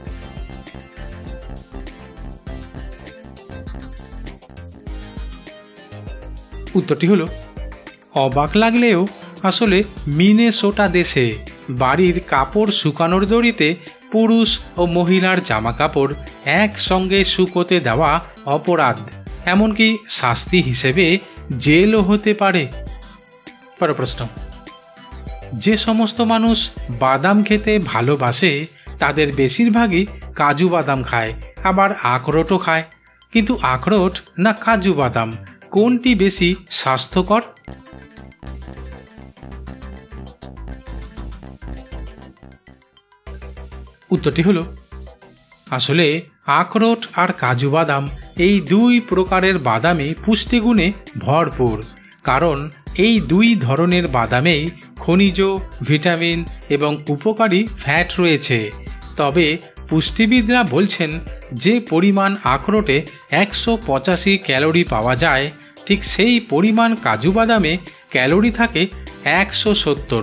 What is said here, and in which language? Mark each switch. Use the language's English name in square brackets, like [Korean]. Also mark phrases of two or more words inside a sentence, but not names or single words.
[Bangla] উত্তরটি হলো অবাক লাগলেও আসলে মিনেসোটা দেশে বাড়ির কাপড় শুকানোর দড়িতে পুরুষ और মহিলার জামা কাপড় এক সঙ্গে শুকোতে দেওয়া অপরাধ, এমনকি শাস্তি হিসেবে জেলও হতে পারে। পর প্রশ্ন, যে সমস্ত মানুষ বাদাম খেতে ভালোবাসে তাদের বেশিরভাগই কাজু বাদাম খায়, আবার আখরোটও খায়, কিন্তু আখরোট না কাজু বাদাম কোনটি বেশি স্বাস্থ্যকর? উত্তরটি হলো আসলে আখরোট और কাজু বাদাম এই দুই প্রকারের বাদামে পুষ্টিগুণে ভরপুর, কারণ এই দুই ধরনের বাদামেই খনিজ, ভিটামিন এবং উপকারী ফ্যাট রয়েছে। তবে পুষ্টিবিদরা বলছেন যে পরিমাণ আখরোটে 185 ক্যালোরি পাওয়া যায়, ঠিক সেই পরিমাণ কাজু বাদামে ক্যালোরি থাকে 170।